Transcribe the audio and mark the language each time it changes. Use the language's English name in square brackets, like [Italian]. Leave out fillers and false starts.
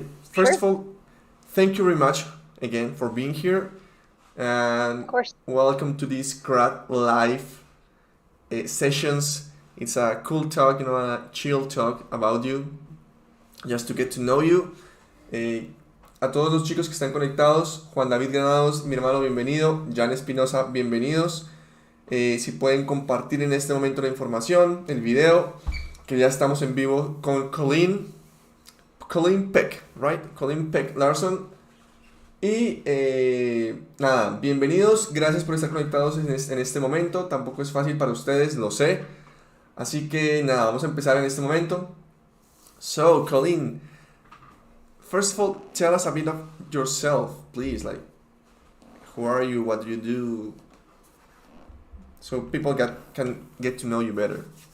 [English] First of all, thank you very much again for being here, and Of course. welcome to this Crad live sessions. It's a cool talk, a chill talk about you, just to get to know you. [Spanish] A todos los chicos que están conectados, Juan David Granados, mi hermano, bienvenido. Jan Espinosa, bienvenidos. Si pueden compartir en este momento la información, el video, que ya estamos en vivo con Colleen Peck, right? Colleen Peck, Larson. Y nada, bienvenidos, gracias por estar conectados en este momento. Tampoco es fácil para ustedes, lo sé. Así que nada, vamos a empezar en este momento. So, Colleen, [English] first of all, tell us a bit of yourself, please. Like, who are you? What do you do? So people can get to know you better.